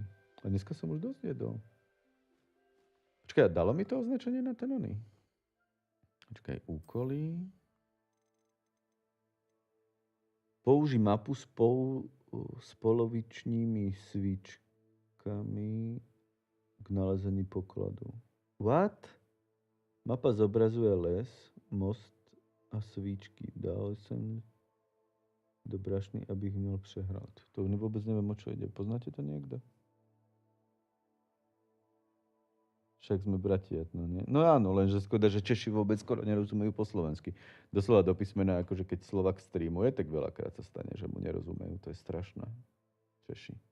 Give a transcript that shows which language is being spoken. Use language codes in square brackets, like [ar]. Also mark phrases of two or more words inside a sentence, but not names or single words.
[sk] A dneska som už dosť jedol. Počkaj, dalo mi to označenie na ten oný? Počkaj, úkoly... [cs] Použij mapu s polovičnými svíčkami k nalezení pokladu. [en] What? [cs] Mapa zobrazuje les, most a svíčky. [sk] Dal som do brašny, [cs] abych měl přehrát. [sk] To vôbec neviem, o čo ide. Poznáte to niekto? Však sme bratia, no nie? No áno, lenže škoda, že Češi vôbec skoro nerozumejú po slovensky. Doslova do písmena, akože keď Slovak streamuje, tak veľakrát sa stane, že mu nerozumejú. To je strašné. Češi.